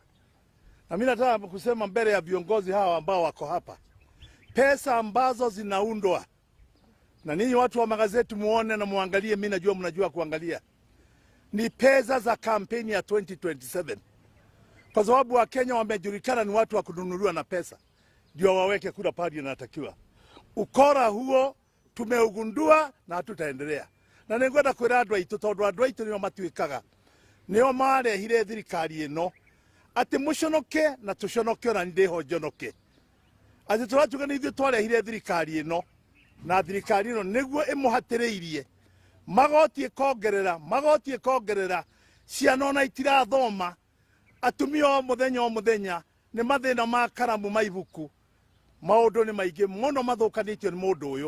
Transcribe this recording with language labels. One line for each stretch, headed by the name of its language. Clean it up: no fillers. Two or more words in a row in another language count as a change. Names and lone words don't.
Swahili: Na mimi nataka kusema mbele ya viongozi hawa ambao wako hapa, pesa ambazo zinaundwa, na ninyi watu wa magazeti muone na muangalie, mimi najua mnajua kuangalia, ni pesa za kampeni ya 2027. Kwa sababu wa Kenya wamejulikana ni watu wa kununuliwa na pesa ndio waweke kura pale inatakiwa. Ukora huo tumeugundua na hatutaendelea.
Kikuyu: Na ningwenda kwira andũ aitũ, tondũ andũ aitũ nĩo matuĩkaga, nĩo marehire thirikari ĩno ati muconoke na tuconoke, na ndiho njonoke. Ati turatuga ni ithuĩ twarehire thirikari ĩno, na thirikari ĩno nĩguo ĩmũhatĩrĩirie magoti ĩkongerera ciana ona itirathoma, atumia o muthenya nĩ mathĩna ma karamu maibuku, maũndũ nĩ maingĩ mũno mathũkanĩtio nĩ mũndũ ũyũ.